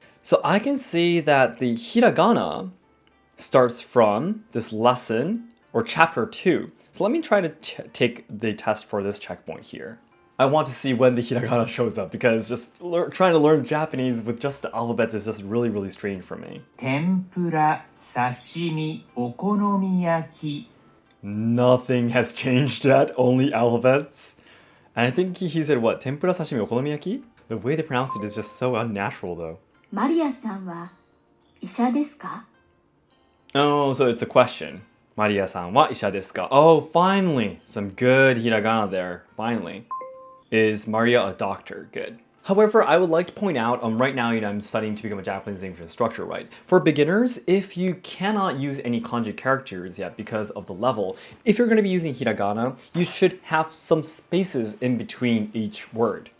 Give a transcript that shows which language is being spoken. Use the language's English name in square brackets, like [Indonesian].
[English] So I can see that the hiragana starts from this lesson or chapter 2. So let me try to take the test for this checkpoint here. I want to see when the hiragana shows up, because just trying to learn Japanese with just the alphabets is just really strange for me. [Japanese] 天ぷら、刺身、お好み焼き。 [English] Nothing has changed yet, only alphabets. And I think he said what? Tempura, sashimi, okonomiyaki? The way they pronounce it is just so unnatural though. [Japanese] マリアさんは医者ですか? [English] Oh, so it's a question. [Japanese] Maria-san wa isha desu ka? [English] Oh, finally! Some good hiragana there. Finally. Is Maria a doctor? Good. However, I would like to point out, right now, I'm studying to become a Japanese English instructor, right? For beginners, if you cannot use any kanji characters yet because of the level, if you're going to be using hiragana, you should have some spaces in between each word.